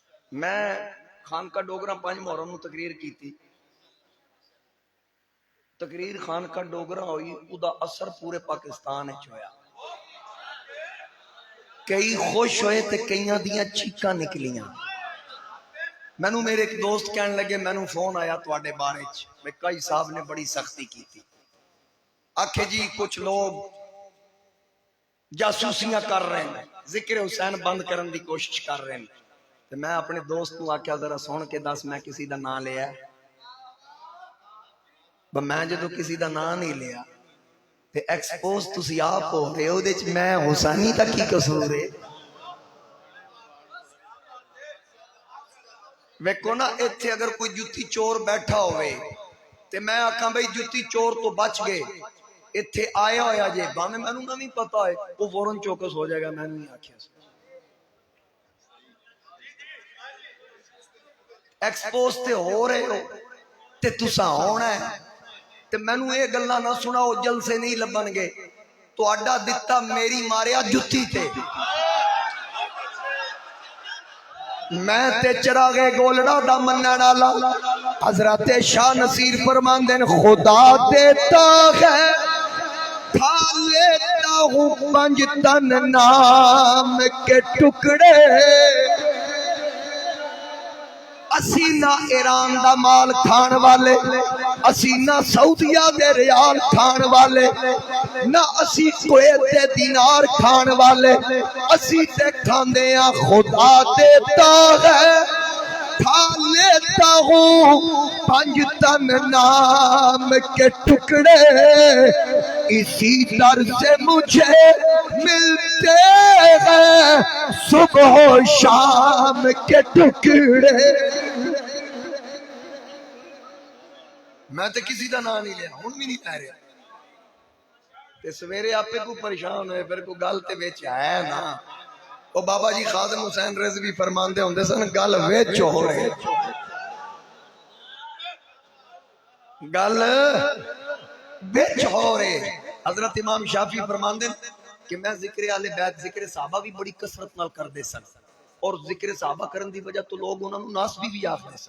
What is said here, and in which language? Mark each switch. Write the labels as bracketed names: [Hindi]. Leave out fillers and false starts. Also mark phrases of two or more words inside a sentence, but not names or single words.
[Punjabi] میں خانقاہ ڈوگرا 5 محرم نو تقریر کی تھی. تقریر خانقاہ ڈوگرا ہوئی، ادا اثر پورے پاکستان وچ ہویا. کئی خوش ہوئے تے کئیاں دیاں چیکاں نکلیاں. مینوں میرے ایک دوست کہنے لگے، مینوں فون آیا تواڈے بارے چ میں کئی صاحب نے بڑی سختی کی تھی. آکھے جی کچھ لوگ جاسوسیاں کر رہے ہیں، ذکر حسین بند کرن دی کوشش کر رہے ہیں. تے میں اپنے دوست کو آکھیا ذرا سن کے دس میں کسی دا نام لیا؟ میں جدو کسی دا نام نہیں لیا تے ایکسپوز تسی آپ ہو رہے ہو، دے چ میں حسینی دا کی قصور ہے؟ ویکھو نا، ایتھے اگر کوئی جتی چور بیٹھا ہوئے تے میں آکھاں بھئی جتی چور تو بچ گئے، ایتھے آیا ہویا جے باویں مینوں نہ نہیں پتا ہے، وہ فوراً چوکس ہو جائے گا. میں نہیں آکھیا ایکسپوز تے ہو رہے ہو تے تساں ہونا ہے. تے مینوں یہ گلاں نہ سناؤ جلسے نہیں لبن گے. تہاڈا دتا میری ماریا جتی تے. میں تے چراغ گولڑا دا منن والا حضرت شاہ نصیر فرماندے نے، [Urdu] خدا دیتا ہے کھا لیتا ہوں 5 تن نام کے ٹکڑے. [Punjabi] اسی نہ ایران دا مال کھان والے، اسی نہ سعودیہ دے ریال کھان والے، نہ اسی کویت دے دینار کھان والے. اسی تے کھاندے ہیں [Urdu] خدا دیتا ہے کھا لیتا ہوں 5 تن نام کے ٹکڑے. اسی در سے مجھے ملتے ہیں صبح و شام کے ٹکڑے. [Punjabi] میں تو کسی دا نام نہیں لیا، ہن بھی نہیں کہہ رہا. تے سویرے آپے کو پریشان ہوئے، پھر کو گل تے وچ ہے نا. او بابا جی خادم حسین رضوی فرماندے ہوندے سن، گل وچ ہو رہے، گل وچ ہو رہے. حضرت امام شافعی فرماندے کہ میں ذکر آل بیت، ذکر صحابہ بھی بڑی کثرت نال کردے سن، اور ذکر صحابہ کرن دی وجہ تو لوگ انہاں نوں ناسبی بھی آکھدے سن.